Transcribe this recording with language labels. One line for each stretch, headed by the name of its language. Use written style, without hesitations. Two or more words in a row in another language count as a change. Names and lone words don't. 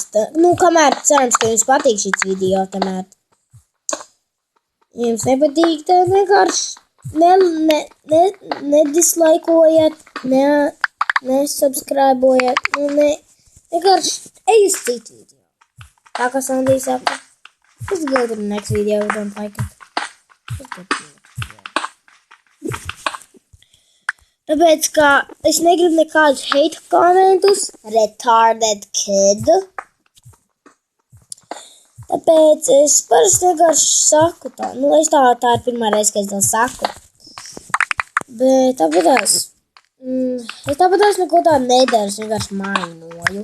Latvian: Nu, kamēr cerams, ka jums patīk šis video, tamēr. Ja jums nepatīk, tad vienkārši nedislaikojiet, nesubscribojiet, vienkārši ej uz citu video. Tā kā Sandija saka,
English: let's go to the next video, we don't like it.
Latvian: Tāpēc, ka es negribu nekādus hate komentus,
English: retarded kid.
Latvian: Tāpēc es parasti vienkārši saku tā. Nu, es tā ir pirmā reize, ka es tā saku. Bet tāpēc es tāpēc neko tā nedaru, es vienkārši mainoju.